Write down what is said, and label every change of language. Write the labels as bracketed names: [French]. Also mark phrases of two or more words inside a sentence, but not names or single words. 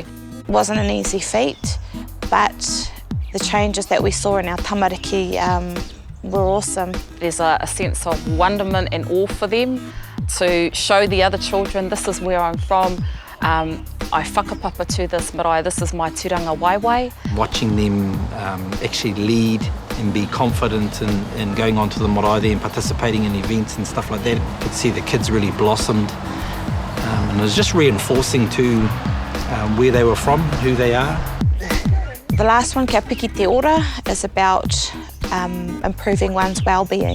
[English] It wasn't an easy feat, but the changes that we saw in our tamariki were awesome. There's a sense of wonderment and awe for them to show the other children, this is where I'm from. I whakapapa to this marae, this is my [Māori] tūranga waiwai. [English] Watching them actually lead and be confident in going onto the marae there and participating in events and stuff like that, you could see the kids really blossomed. And it was just reinforcing to where they were from, who they are. The last one, Kia Piki Te Ora, is about improving one's well-being.